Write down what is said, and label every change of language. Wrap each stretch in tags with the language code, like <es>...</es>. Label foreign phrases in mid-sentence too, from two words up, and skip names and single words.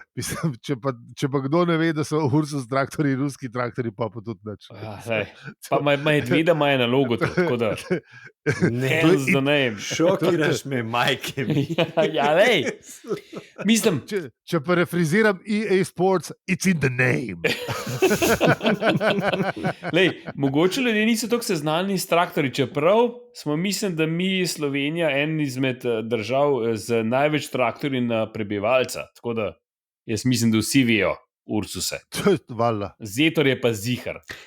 <sl>Mislim, če pa kdo ne ve, da so Ursus traktori ruski traktori, pa tudi nič. Pa medveda ima na logo, tako da... Ne, šokiraš me,</sl> <hr>majke mi.</hr> <sl>Ja, lej. Mislim... Če pa refriziram EA Sports,</sl> <en>it's in the name.</en> <sl>Lej, mogoče ljudje niso tako seznanjeni s traktori, čeprav smo mislim, da mi Slovenija en izmed držav z največ traktorji na prebivalca. Tako da jaz mislim, da vsi vejo Ursuse. Zetor je pa zihar.</sl>